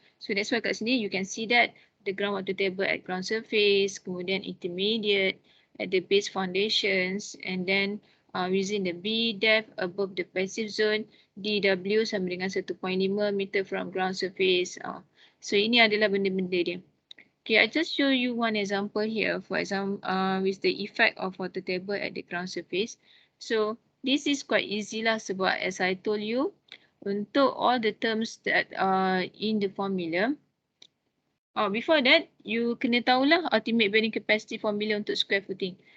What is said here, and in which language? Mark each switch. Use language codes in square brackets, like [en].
[en] So that's why [ms] kat sini [en] you can see that the groundwater table at ground surface, [ms] kemudian [en] intermediate at the base foundations, and then within the B depth above the passive zone, DW [ms] sama dengan [en] 1.5 meter from ground surface. [ms] So ini adalah benda-benda dia. [en] Okay, I just show you one example here. For example, with the effect of water table at the ground surface. So this is quite easy lah [ms] sebab [en] as I told you, untuk all the terms that are in the formula. Before that, you [ms] kena tahulah [en] ultimate bearing capacity formula untuk square footing.